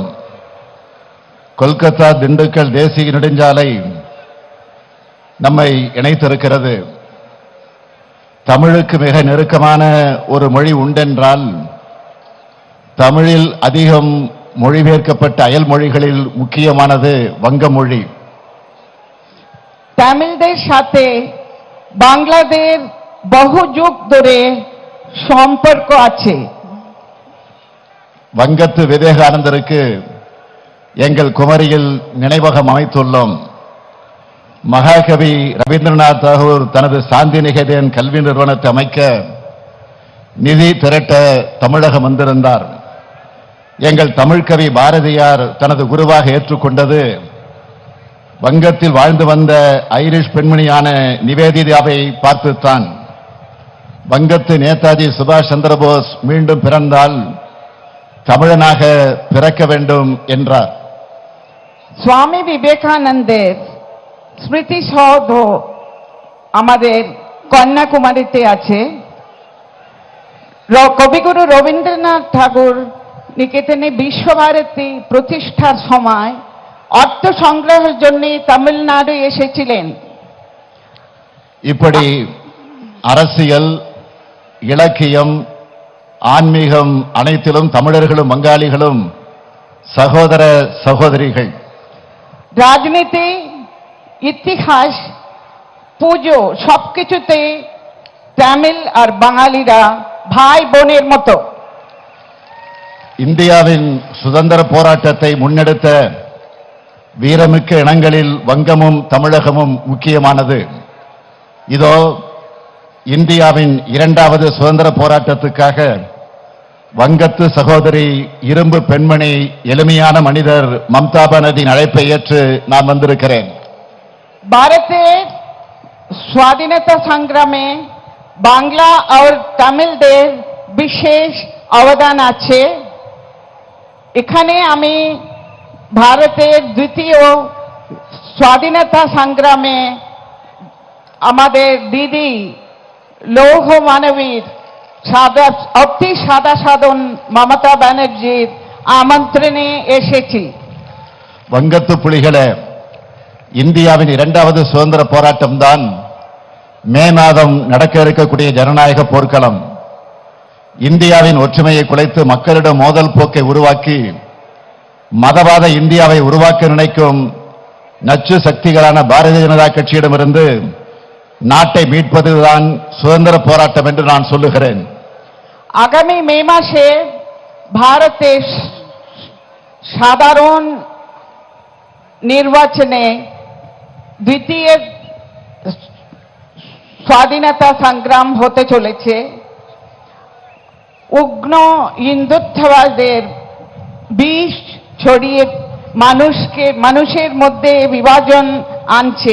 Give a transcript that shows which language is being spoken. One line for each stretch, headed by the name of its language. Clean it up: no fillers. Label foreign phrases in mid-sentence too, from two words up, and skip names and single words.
Tamil: கொல்கத்தா திண்டுக்கல் தேசிய நெடுஞ்சாலை நம்மை இணைத்திருக்கிறது. தமிழுக்கு மிக நெருக்கமான ஒரு மொழி உண்டென்றால் தமிழில் அதிகம் மொழிபெயர்க்கப்பட்ட அயல் மொழிகளில் முக்கியமானது வங்க மொழி.
Bangla: তামিলদের সাথে বাংলাদেশ বহু যুগ ধরে সম্পর্ক আছে.
Tamil: வங்கத்து விவேகானந்தருக்கு எங்கள் குமரியில் நினைவகம் அமைத்துள்ளோம். மகாகவி ரவீந்திரநாத் தாகூர் தனது சாந்தி நிகேதன் கல்வி நிறுவனத்தை அமைக்க நிதி திரட்ட தமிழகம் வந்திருந்தார். எங்கள் தமிழ்கவி பாரதியார் தனது குருவாக ஏற்றுக்கொண்டது வங்கத்தில் வாழ்ந்து வந்த ஐரிஷ் பெண்மணியான நிவேதிதாவை பார்த்துத்தான். வங்கத்து நேதாஜி சுபாஷ் சந்திரபோஸ் மீண்டும் பிறந்தால் தமிழனாக பிறக்க வேண்டும் என்றார்.
Bangla: স্বামী বিবেকানন্দের স্মৃতি সৌধ আমাদের কন্যাকুমারীতে আছে. কবিগুরু রবীন্দ্রনাথ ঠাকুর নিকেতনে বিশ্বভারতী প্রতিষ্ঠার সময় অর্থ সংগ্রহের জন্য তামিলনাড়ু এসেছিলেন.
Tamil: இப்படி அரசியல், இலக்கியம், ஆன்மீகம் அனைத்திலும் தமிழர்களும் வங்காளிகளும் சகோதர சகோதரிகள்.
Bangla: রাজনীতি, ইতিহাস, পুজো সবকিছুতে তামিল আর বাঙালিরা ভাই বোনের মতো.
Tamil: இந்தியாவின் சுதந்திர போராட்டத்தை முன்னெடுத்த வீரமிக்க இனங்களில் வங்கமும் தமிழகமும் முக்கியமானது. இதோ இந்தியாவின் இரண்டாவது சுதந்திர போராட்டத்துக்காக வங்கத்து சகோதரி, இரும்பு பெண்மணி, எளிமையான மனிதர் மம்தா பானர்ஜியின் அழைப்பை ஏற்று நான் வந்திருக்கிறேன்.
Bangla: ভারতের স্বাধীনতা সংগ্রামে বাংলা আর তামিলদের বিশেষ অবদান আছে. এখানে আমি ভারতের দ্বিতীয় স্বাধীনতা সংগ্রামে আমাদের দিদি লৌহ মানবীর অতি সাদা সাধন মমতা ব্যানার্জির আমন্ত্রণে এসেছি.
Tamil: வங்கத்து புலிகளே, இந்தியாவின் இரண்டாவது சுதந்திர போராட்டம் தான் மே மாதம் நடக்க இருக்கக்கூடிய ஜனநாயக போர்க்களம். இந்தியாவின் ஒற்றுமையை குலைத்து மக்களிடம் மோதல் போக்கை உருவாக்கி மதவாத இந்தியாவை உருவாக்க நினைக்கும் நச்சு சக்திகளான பாரதிய ஜனதா கட்சியிடமிருந்து நாட்டை மீட்பதுதான் சுதந்திர போராட்டம் என்று நான் சொல்லுகிறேன்.
Bangla: আগামী মে মাসে ভারতের সাধারণ নির্বাচনে দ্বিতীয় স্বাধীনতা সংগ্রাম হতে চলেছে. উগ্র হিন্দুত্ববাদের বিষ ছড়িয়ে মানুষের মধ্যে বিভাজন আনছে.